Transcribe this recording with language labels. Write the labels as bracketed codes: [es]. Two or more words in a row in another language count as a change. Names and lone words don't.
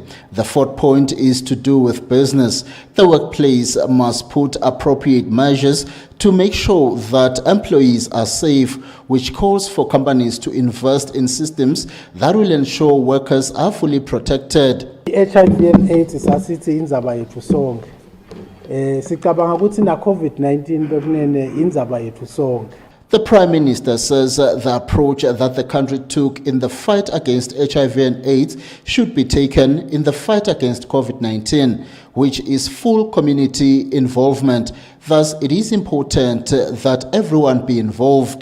[en] The fourth point is to do with business. The workplace must put appropriate measures to make sure that employees are safe, which calls for companies to invest in systems that will ensure workers are fully protected. HIV and AIDS [zu] isasithi indzaba yethu sonke. Sicabanga ukuthi na COVID-19 bekunene indzaba yethu sonke. [en] The Prime Minister says the approach that the country took in the fight against HIV and AIDS should be taken in the fight against COVID-19, which is full community involvement. Thus, it is important that everyone be involved.